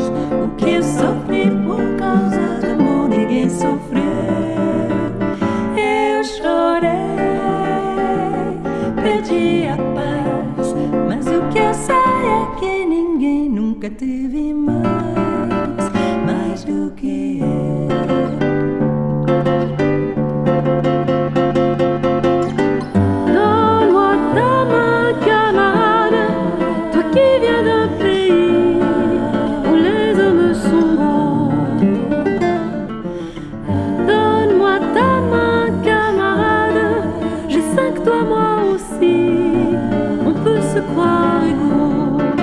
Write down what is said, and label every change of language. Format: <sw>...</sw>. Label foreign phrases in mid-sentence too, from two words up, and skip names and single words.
<pt>O que eu sofri por causa do amor ninguém sofreu. Eu chorei, perdi a paz, mas o que eu sei é que ninguém nunca teve mais do que eu.</pt> <fr>Donne-moi ta main, camarade, toi qui viens d'un pays où les hommes sont beaux. Donne-moi ta main, camarade, j'ai 5 doigts moi aussi, on peut se croire égaux.</fr>